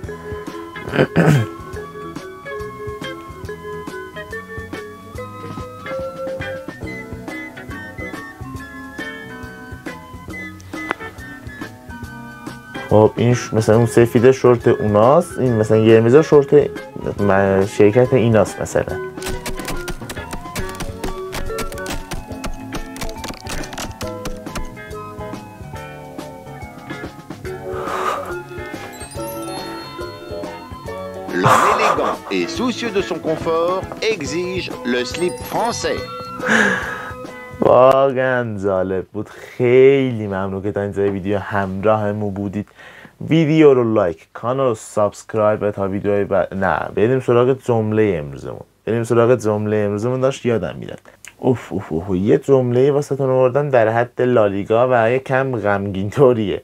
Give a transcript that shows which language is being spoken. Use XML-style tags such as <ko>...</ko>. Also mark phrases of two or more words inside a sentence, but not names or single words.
<fa>خب این مثلا اون سفیده شورت اوناست، این مثلا قرمز شورت شرکت ایناست مثلا.</fa> <fr>L'homme élégant et soucieux de son confort exige le slip français.</fr> <fa>واقعا جالب بود. خیلی ممنون که تا اینجای ویدیو همراهمون بودید. ویدیو رو لایک، کانال رو سابسکرایب تا ویدیوهای بعد. نه بریم سراغ جمله امروزمون. داشت یادم میاد. اوف اوف اوف، یه جمله واسهتون آوردم در حد لالیگا و یکم غمگین طوریه.</fa>